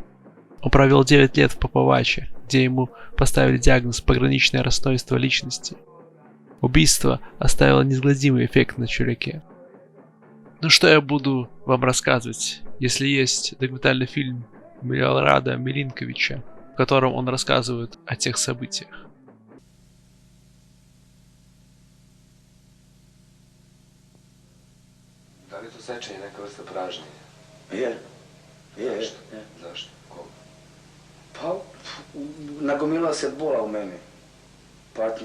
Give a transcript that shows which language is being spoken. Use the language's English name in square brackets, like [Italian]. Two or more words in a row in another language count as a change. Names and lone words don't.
[Russian] Он провел 9 лет в Поповачи, где ему поставили диагноз пограничное расстройство личности. Убийство оставило неизгладимый эффект на Чуляке. Ну что я буду вам рассказывать, если есть документальный фильм Милорада Милинковича, в котором он рассказывает о тех событиях. [Croatian] Da li je to sečenje neka vrsta pražnjenja? Je. Zašto? Koga? Pa, nagomila se bola u meni, patnje.